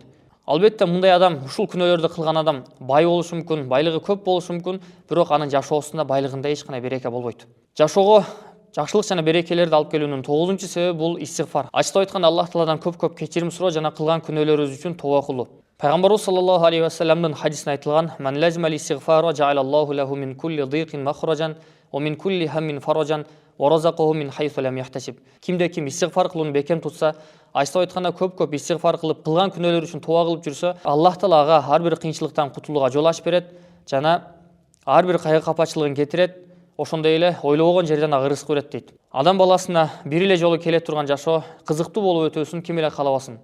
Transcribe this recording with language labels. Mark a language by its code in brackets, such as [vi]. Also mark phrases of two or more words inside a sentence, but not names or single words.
[ky] Албетте мындай адам, ушул күнөөлөрдү кылган адам бай болушу мүмкүн, байлыгы көп болушу мүмкүн, бирок анын жашоосунда байлыгында эч кандай береке болбойт. Жашоого жакшылык жана берекелерди алып келүүнүн 9-чу себеби бул истигфар. Ачык айтканда Аллах Тааладан көп-көп кечирим суроо жана кылган күнөөлөрүбүз үчүн тооба кылуу. Пайгамбарыбыз [ar] صلى الله عليه وسلم [ky] хадисинде айтылган: [ar] "من لزم الاستغفار جعل الله له من كل ضيق مخرجا ومن كل هم فرجا ورزقه من حيث لم يحتسب." [ky] Кимде ким истигфар кылууну бекем тутса, ачык айтканда көп-көп истигфар кылып, кылган күнөөлөр үчүн тооба кылып жүрсө, Аллах Таала ага ар бир кыйынчылыктан кутулууга жол ачып берет жана ар бир кайгы капачылыгын кетирет. Ошондой эле ойлобогон жерден ага рызык берет дейт. Адам баласына бир эле жолу келе турган жашоо кызыктуу болуп өтөсүн ким эле каалабасын.